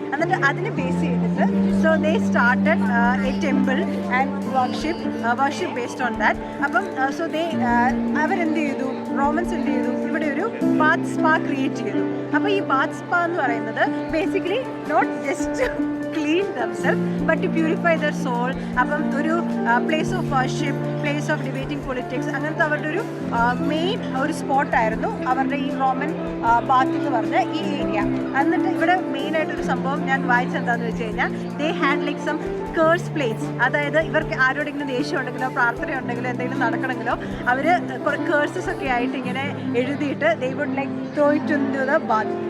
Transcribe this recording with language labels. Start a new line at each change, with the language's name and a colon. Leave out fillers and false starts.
Malayalam: എന്നിട്ട് അതിനെ ബേസ് ചെയ്തിട്ട്
English: So they started a temple and worship based on that.
Malayalam: അപ്പം സോ ദേ അവരെന്ത് ചെയ്തു, റോമൻസ് എന്ത് ചെയ്തു, ഇവിടെ ഒരു ബാത്ത് സ്പാ ക്രിയേറ്റ് ചെയ്തു. അപ്പോൾ ഈ ബാത്ത് സ്പാ എന്ന് പറയുന്നത്
English: Basically not just clean themselves but to purify their soul.
Malayalam: അപ്പം ഒരു place of worship, place of debating politics, അങ്ങനത്തെ അവരുടെ ഒരു മെയിൻ ഒരു സ്പോട്ടായിരുന്നു അവരുടെ ഈ റോമൻ ബാത്ത് എന്ന് പറഞ്ഞ ഈ ഏരിയ. എന്നിട്ട് ഇവിടെ മെയിനായിട്ടൊരു സംഭവം ഞാൻ വായിച്ചെന്താണെന്ന് വെച്ച് കഴിഞ്ഞാൽ
English: They had like some curse plates.
Malayalam: അതായത് ഇവർക്ക് ആരോടെങ്കിലും ദേഷ്യം ഉണ്ടെങ്കിലോ പ്രാർത്ഥന ഉണ്ടെങ്കിലോ എന്തെങ്കിലും നടക്കണമെങ്കിലോ അവർ കുറേ കേഴ്സസ് ഒക്കെ ആയിട്ട് ഇങ്ങനെ എഴുതിയിട്ട്
English: They would like throw it into the bath.